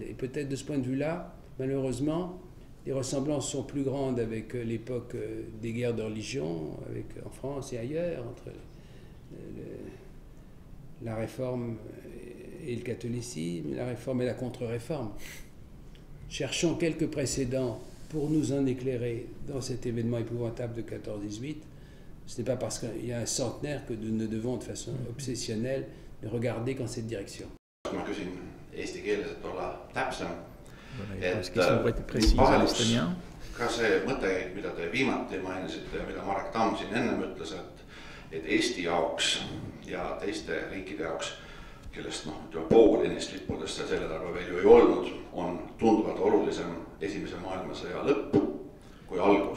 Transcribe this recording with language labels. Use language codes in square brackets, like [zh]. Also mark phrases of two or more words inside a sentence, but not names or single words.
[fr] Et peut-être de ce point de vue-là, malheureusement, les ressemblances sont plus grandes avec l'époque des guerres de religion, en France et ailleurs, entre la réforme et le catholicisme, la réforme et la contre-réforme. Cherchons quelques précédents pour nous en éclairer dans cet événement épouvantable de 14-18. Ce n'est pas parce qu'il y a un centenaire que nous devons de façon obsessionnelle regarder qu'en cette direction. [et] Ma küsin eesti keeles, et olla täpsem. Ka see mõttekäik, mida te viimati mainisite ja mida Marek Tamm siin ennem ütles, et Eesti jaoks ja teiste riikide jaoks, kellest pool neist lippudest selle taga veel ju ei olnud, on tunduvalt olulisem Esimese maailmasõja lõpp kui algus.